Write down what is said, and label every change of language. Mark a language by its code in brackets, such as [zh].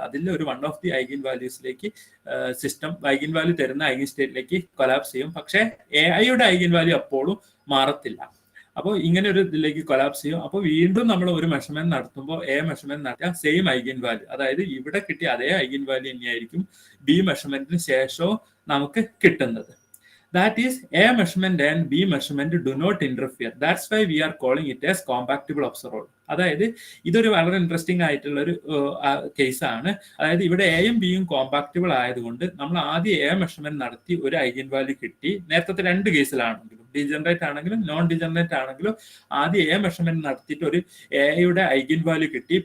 [ml] അതിൽ ഒരു one of the eigen വാല്യൂസിലേക്ക് system eigen value തരുന്ന ഐഗൻ സ്റ്റേറ്റിലേക്ക് കൊലാപ്സ് ചെയ്യും. പക്ഷേ എ ഐയുടെ ഐഗൻ വാല്യൂ അപ്പോഴും മാറത്തില്ല. അപ്പോൾ ഇങ്ങനെ ഒരു ഇതിലേക്ക് കൊലാപ്സ് ചെയ്യും. അപ്പോൾ വീണ്ടും നമ്മൾ ഒരു മെഷർമെന്റ് നടത്തുമ്പോൾ എ മെഷർമെന്റ് നടത്തിയാൽ സെയിം ഐഗൻ വാല്യൂ, അതായത് ഇവിടെ കിട്ടിയ അതേ ഐഗൻ വാല്യൂ തന്നെയായിരിക്കും ബി മെഷർമെന്റിന് ശേഷവും നമുക്ക് കിട്ടുന്നത്. [en] That is, A measurement and B measurement do not interfere. That's why we are calling it as compactable observer. [ml] അതായത് ഇതൊരു വളരെ ഇൻട്രസ്റ്റിംഗ് ആയിട്ടുള്ള ഒരു കേസാണ്. അതായത് ഇവിടെ എയും ബിയും കോമ്പാക്റ്റബിൾ ആയതുകൊണ്ട് നമ്മൾ ആദ്യം എ മെഷർമെന്റ് നടത്തി ഒരു ഐഗൻ വാല്യൂ കിട്ടി. നേരത്തെ രണ്ട് കേസിലാണെങ്കിലും, ഡീജനറേറ്റ് ആണെങ്കിലും നോൺ ഡീജനറേറ്റ് ആണെങ്കിലും, ആദ്യം എ മെഷർമെന്റ് നടത്തിയിട്ട് ഒരു എയുടെ ഐഗൻ വാല്യൂ കിട്ടി.